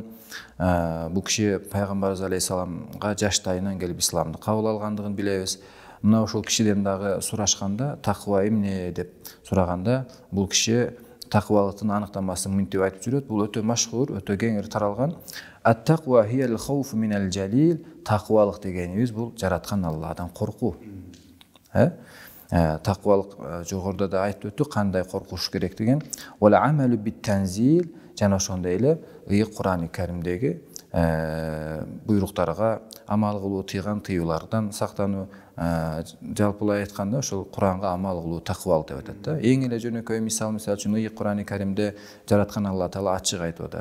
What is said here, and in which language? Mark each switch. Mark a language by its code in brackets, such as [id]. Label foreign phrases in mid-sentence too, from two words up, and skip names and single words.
[ky] Бул киши пайгамбарыбыз алейхиссаламга жаштайынан келип исламды кабыл алгандыгын билебиз. Мына ошол кишиден дагы сурашканда, таква эмне деп сураганда, бул киши такыбалыктын аныктамасын мынтип айтып жүрөт. Бул өтө машхур, өтө кеңири таралган. [ar] التقوى هي الخوف من الجليل. [ky] Такыбалык дегенибиз бул жараткан Алладан коркуу. Такыбалык жогоруда да айтып өттүк, кандай коркуш керектигин. [ar] والعمل بالتنزيل, [ky] жана ошондой эле Кур'ан-ы Каримдеги буйруктарга амал кылуу, тыйган тыюулардан сактануу, жалпылай айтканда ошол Куранга амал кылуу такыбалык деп атат да. Эң эле жөнөкөй мисал үчүн Кур'ан-ы Каримде жараткан Алла Таала ачык айтып атат.